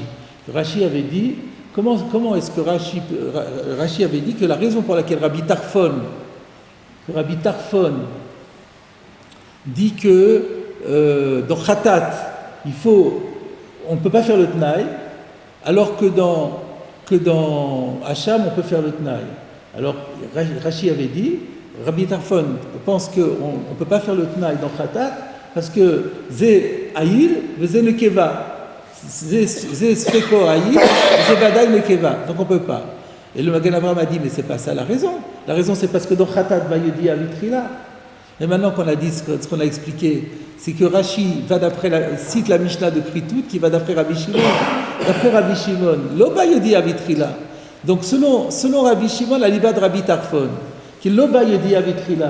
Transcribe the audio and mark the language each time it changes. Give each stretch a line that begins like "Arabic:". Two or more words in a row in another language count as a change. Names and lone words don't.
French: Rashi avait dit, comment est-ce que Rashi avait dit que la raison pour laquelle Rabbi Tarfon dit que dans Khatat, on ne peut pas faire le Tnaï, alors que dans Hacham, on peut faire le Tnaï. Alors, Rashi avait dit, Rabbi Tarfon pense qu'on ne peut pas faire le Tnaï dans Khatat, parce que
Hebrew: זה איל, זה נקבה. זה ספקו איל, זה ודאי נקבה.
French: Donc on ne peut pas. Et le Magen Avraham a dit, mais ce n'est pas ça la raison. La raison, c'est parce que dans Khatat,
Hebrew: בידיעה בתחילה.
French: Et maintenant qu'on a dit ce qu'on a expliqué, c'est que Rashi cite la Mishnah de Kritout qui va d'après Rabbi Shimon. D'après Rabbi Shimon,
Hebrew: לא בידיעה בתחילה.
French: Donc selon Rabbi Shimon, la liba de Rabbi Tarfon, qui est
Hebrew: לא בידיעה בתחילה.